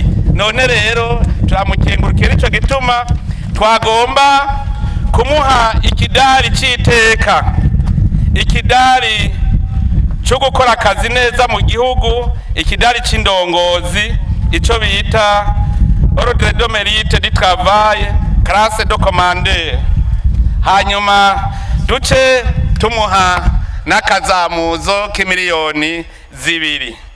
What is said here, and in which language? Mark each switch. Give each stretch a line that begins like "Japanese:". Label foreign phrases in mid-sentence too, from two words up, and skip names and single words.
Rundi: None rero turamukengurukira, ico gituma twagomba kumuha ikidari c'iteka, ikidari cyo gukora akazi neza mu gihugu, ikidari c'indongozi, ico bita
French: ordre de mérite du travail, classe de commandeur.
Rundi: Hanyuma duce tumuha n'akazamuzo k'imiliyoni 2.